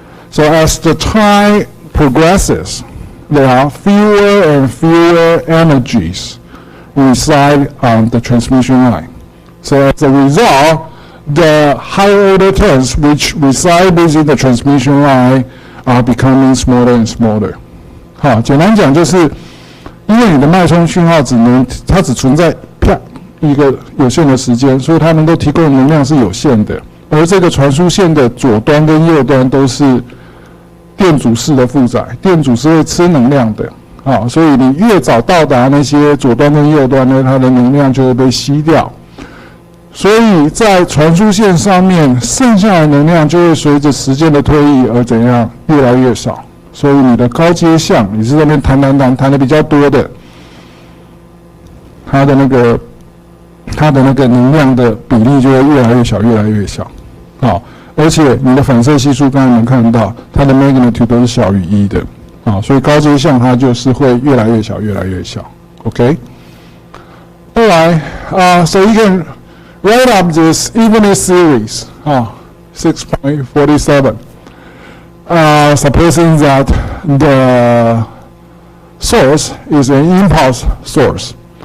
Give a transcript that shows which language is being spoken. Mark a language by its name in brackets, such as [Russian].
[English] So as the time progresses, there are fewer and fewer energies reside on the transmission line. So as a result, the higher order terms which reside within the transmission line are becoming smaller and smaller. [Chinese] 好，简单讲就是，因为你的脉冲讯号它只存在一个有限的时间，所以它能够提供的能量是有限的。而这个传输线的左端跟右端都是电阻式的负载，电阻是会吃能量的。所以你越早到达那些左端跟右端呢，它的能量就会被吸掉。所以在传输线上面，剩下的能量就会随着时间的推移而怎样越来越少。所以你的高阶相，你是在那边弹的比较多的，它的那个能量的比例就会越来越小，越来越小。好，而且你的反射系数刚才能看到，它的 magnitude 都是小于1的，啊，所以高阶相它就是会越来越小，越来越小。 [English] OK。 Alright, so you can write up this evenly series, 6.47. Supposing that the source is an impulse source.